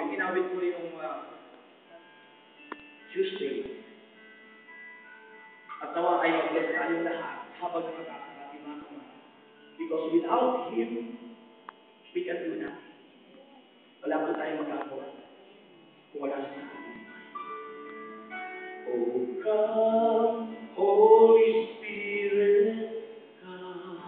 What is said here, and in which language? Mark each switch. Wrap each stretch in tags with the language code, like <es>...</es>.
<tl>Yung inawit ko rin yung Tuesday. At nawa ay mag-bless tayong lahat habang nakakasang ating mga kamay.</tl> <en>Because without Him, we can do nothing.</en> <tl>Wala po tayong magagawa. Kung wala sa atin.</tl> <en>Oh, come, Holy Spirit, come.</en>